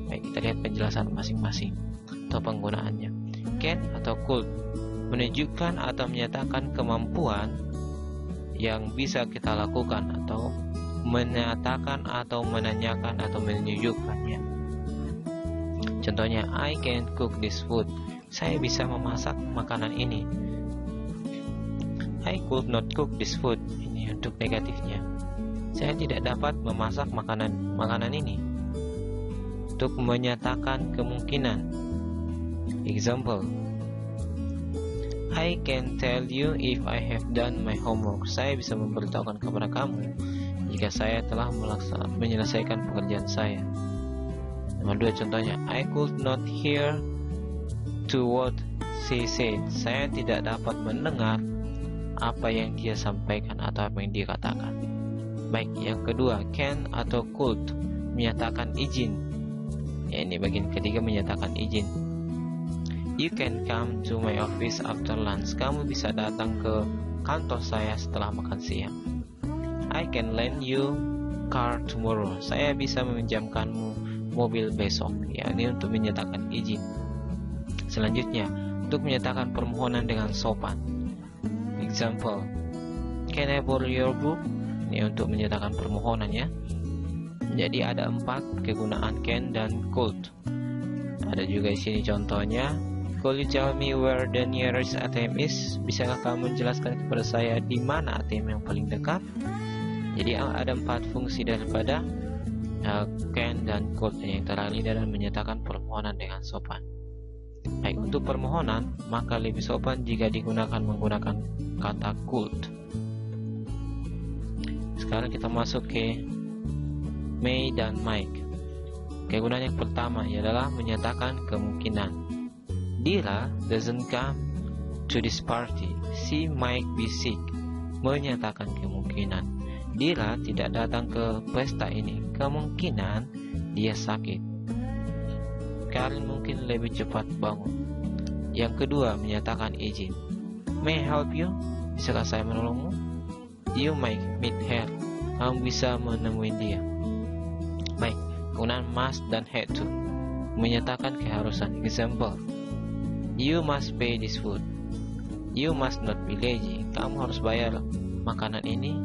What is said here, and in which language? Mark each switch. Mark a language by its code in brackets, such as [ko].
[id] Baik, kita lihat penjelasan masing-masing atau penggunaannya. Can atau could menunjukkan atau menyatakan kemampuan yang bisa kita lakukan, atau menyatakan atau menanyakan atau menunjukkannya. Contohnya, [en] I can cook this food. [id] Saya bisa memasak makanan ini. [en] I could not cook this food. [id] Ini untuk negatifnya. Saya tidak dapat memasak makanan ini. Untuk menyatakan kemungkinan. [en] Example, I can tell you if I have done my homework. [id] Saya bisa memberitahukan kepada kamu jika saya telah menyelesaikan pekerjaan saya. Nomor 2 contohnya, [en] I could not hear to what she said. [id] Saya tidak dapat mendengar apa yang dia sampaikan atau apa yang dia katakan. Baik, yang kedua, can atau could menyatakan izin. Ya, ini bagian ketiga, menyatakan izin. [en] You can come to my office after lunch. [id] Kamu bisa datang ke kantor saya setelah makan siang. [en] I can lend you car tomorrow. [id] Saya bisa meminjamkanmu mobil besok. Ya, ini untuk menyatakan izin. Selanjutnya, untuk menyatakan permohonan dengan sopan. [en] Example, can I borrow your book? [id] Ini untuk menyatakan permohonan ya. Jadi ada 4 kegunaan can dan could. Ada juga di sini contohnya, [en] could you tell me where the nearest ATM is? [id] Bisakah kamu jelaskan kepada saya di mana ATM yang paling dekat? Jadi ada 4 fungsi daripada can dan could. Yang terakhir adalah menyatakan permohonan dengan sopan. Baik, untuk permohonan maka lebih sopan jika menggunakan kata could. Sekarang kita masuk ke may dan might. Kegunaan yang pertama adalah menyatakan kemungkinan. [en] Dila doesn't come to this party. She might be sick. [id] Menyatakan kemungkinan. Dila tidak datang ke pesta ini. Kemungkinan dia sakit. Kalian mungkin lebih cepat bangun. Yang kedua, menyatakan izin. [en] May I help you? [id] Bisakah saya menolongmu? [en] You might meet her. [id] Kamu bisa menemui dia. Baik, penggunaan must dan had to. Menyatakan keharusan. [en] Example, you must pay this food. You must not be lazy. [id] Kamu harus bayar makanan ini.